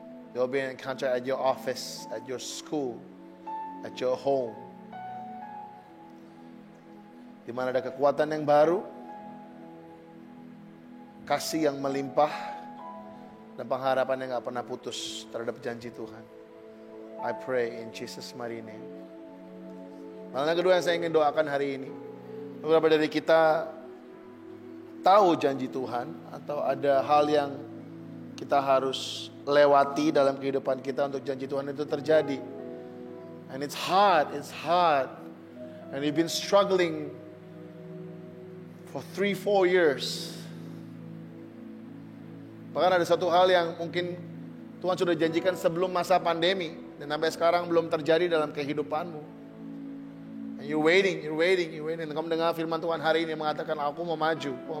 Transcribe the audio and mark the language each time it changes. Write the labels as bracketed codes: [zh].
[en] There will be an encounter at your office, at your school, at your home. [id] Di mana ada kekuatan yang baru, kasih yang melimpah, dan pengharapan yang gak pernah putus terhadap janji Tuhan. [en] I pray in Jesus' mighty name. [id] Hal yang kedua yang saya ingin doakan hari ini, beberapa dari kita tahu janji Tuhan, atau ada hal yang kita harus lewati dalam kehidupan kita untuk janji Tuhan itu terjadi. [en] And it's hard. And we've been struggling for 3-4 years. [id] Bahkan ada satu hal yang mungkin Tuhan sudah janjikan sebelum masa pandemi, dan sampai sekarang belum terjadi dalam kehidupanmu. [en] And you're waiting. [id] Dan kamu dengar firman Tuhan hari ini mengatakan, aku mau maju.